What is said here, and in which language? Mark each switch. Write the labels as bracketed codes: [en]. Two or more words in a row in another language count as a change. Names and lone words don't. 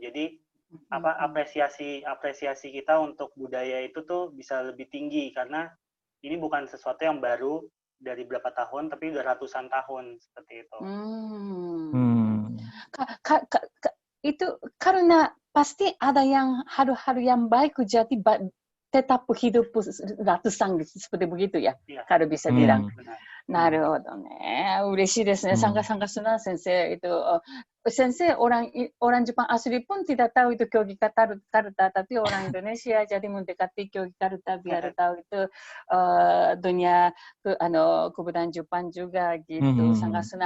[id] Jadi apresiasi kita untuk budaya itu tuh bisa lebih tinggi karena ini bukan sesuatu yang baru dari berapa tahun tapi udah ratusan tahun seperti itu. Itu karena pasti ada yang haru-haru yang baik jadi tetap hidup ratusan seperti begitu ya, kalau bisa bilang. [ja] なるほどね. 嬉しいですね. [id] Sangat senang sensei itu. Sensei orang Jepang asli pun tidak tahu itu Kyogi Karuta, tapi orang Indonesia jadi mendekati Kyogi Karuta biar tahu itu dunia kebudayaan Jepang juga gitu. Sangat senang.